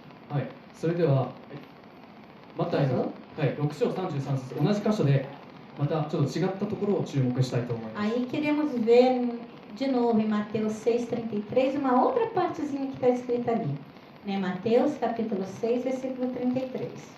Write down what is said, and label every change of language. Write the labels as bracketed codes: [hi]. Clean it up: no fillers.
[ja] はい、それでは、マタイの、はい、6章33節、同じ箇所で、またちょっと違ったところを注目したいと思います。 [pt] Aí queremos ver de novo em Mateus 6:33, uma outra partezinha que está escrita ali. Né? Mateus capítulo 6, versículo 33.